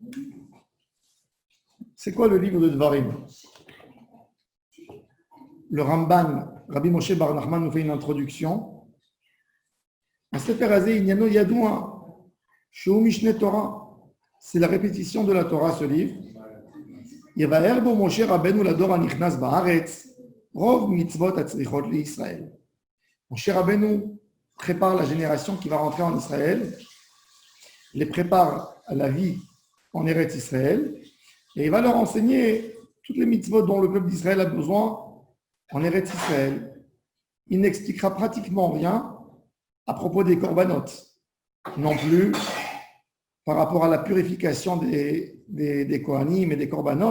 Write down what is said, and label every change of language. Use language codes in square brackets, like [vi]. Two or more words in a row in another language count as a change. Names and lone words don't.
[fr] C'est quoi le livre de Devarim? Le Ramban, Rabbi Moshe Bar Nachman, nous fait une introduction. [he] הספר הזה ענינו ידוע, שהוא משנה תורה. [fr] C'est la répétition de la Torah, ce livre. [he] יבאר בו משה רבנו לדור הנכנס בארץ, רוב מצוות הצריכות לישראל. [fr] Moshe Rabbeinu prépare la génération qui va rentrer en Israël, les prépare à la vie en Eretz Israël, et il va leur enseigner toutes les mitzvot dont le peuple d'Israël a besoin en Eretz Israël. Il n'expliquera pratiquement rien à propos des corbanotes, non plus par rapport à la purification des Kohanim et des corbanotes.